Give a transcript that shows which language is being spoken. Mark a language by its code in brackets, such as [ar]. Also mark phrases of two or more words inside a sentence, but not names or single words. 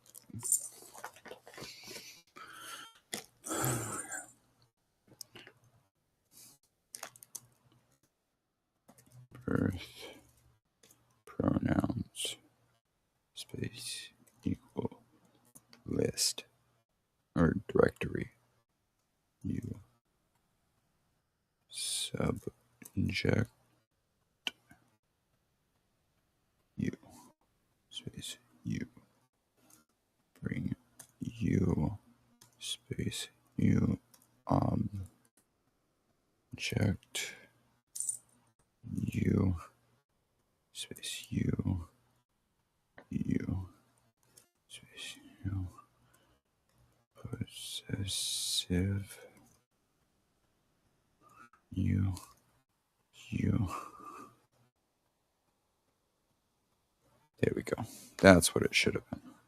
[en] Birth pronouns space equal list or directory U subject U space U bring U space U object U space U U space U possessive U U. There we go. That's what it should have been.